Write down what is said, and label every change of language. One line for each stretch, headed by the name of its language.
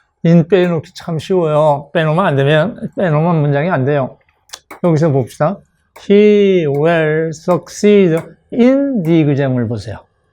Korean: in 빼놓기 참 쉬워요. 빼놓으면 안 되면 빼놓으면 문장이 안 돼요. 여기서 봅시다.
English: He will succeed in the exam
Korean: 을 보세요.